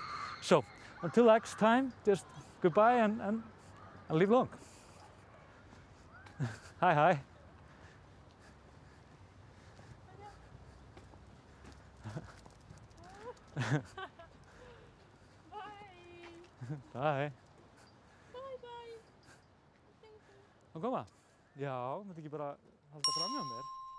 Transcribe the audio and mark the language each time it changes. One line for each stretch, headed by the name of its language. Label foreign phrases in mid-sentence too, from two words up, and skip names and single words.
English: So until next time, just goodbye and live long. Hi. Bye. Bye. Bye.
Icelandic: Að koma? Já, þetta ekki bara halda fram hjá mér?